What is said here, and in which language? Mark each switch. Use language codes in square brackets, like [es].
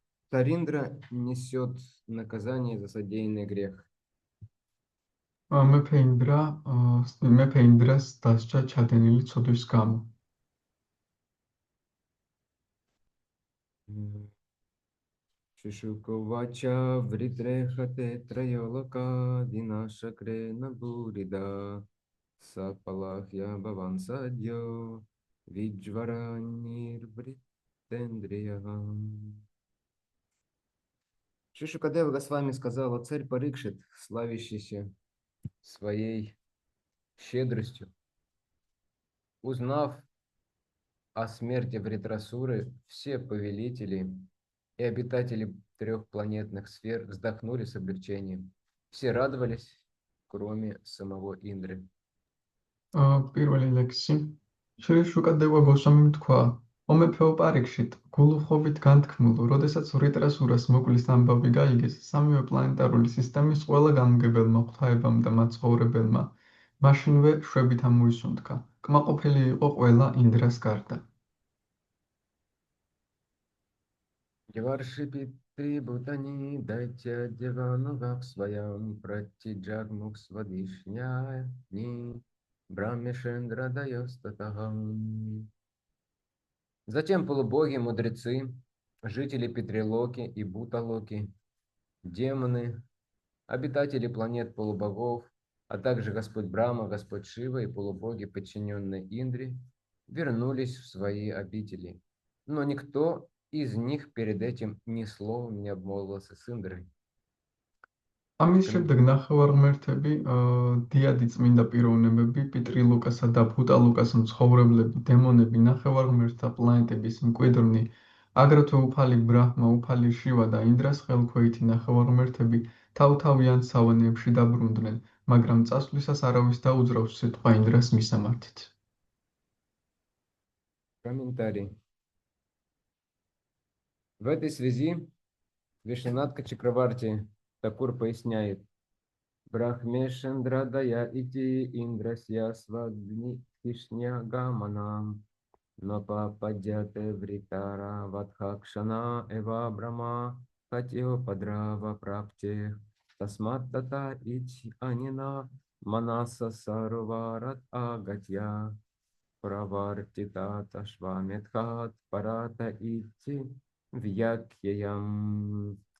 [ru] Тариндра несет наказание за содеянный грех. [ka] მეფე ინდრას დასჯა ჩადენილი ცოდვის გამო. [sa] Шишуковача вритрехате трайолока динашакре набурида сапалахья бавансадьо виджвара нирвриттендрияхам. [ru] Шишукадева Госвами сказала: царь Парикшит, славящийся своей щедростью, узнав о смерти Вритрасуры, все повелители и обитатели 3 планетных сфер вздохнули с облегчением. Все радовались, кроме самого Индры. [ka] პირველი ლექსი. შრიშუკადევა გოსვამიმ თქვა: "ო მეფეო პარიქშით, გულუხოვით განთქმულ, როდესაც ვრიტრასურას მოკლის ამბავი გაიგეს სამივე პლანეტარული სისტემის ყველა განმგებელმა ღვთაებამ და მაცხოვრებელმა, მაშინვე შვებით ამოისუნთქა. კმაყოფილი იყო ყველა ინდრას გარდა. [sa] Деваршипитри Бутани дайте дивану вах своям пратиджагмух свадишняни Брамишендра дайостатахам. [ru] Затем полубоги, мудрецы, жители Петрилоки и Буталоки, демоны, обитатели планет полубогов, а также Господь Брахма, Господь Шива и полубоги, подчиненные Индре, вернулись в свои обители. Но никто из них перед этим ни словом не обмолвился с Индрой. [ka] ამის შემდეგ ნახევარმერთები, დიადი წმინდა პიროვნებები, პიტრილოკასა და ბუტალოკას მცხოვრებლები, დემონები, ნახევარმერთთა პლანეტების მკვიდრნი, აგრეთვე უფალი ბრაჰმა, უფალი შივა და ინდრას ხელქვეითი ნახევარმერთები თავ-თავიანთ სავანეებში დაბრუნდნენ, მაგრამ წასვლისას არავის დაუძრავს სიტყვა ინდრას მისამართით. [ru] Комментарий. В этой связи Вишнанатха Чакраварти Такур поясняет: [sa] Брахмешендрадая ити индрасья свадни кишня гаманам напападяте вритара вадхакшана эва брама хатио падрава прапте тасматтата ити анина манаса сарварат агатья правартита ташваметхат парата ити вьякьям.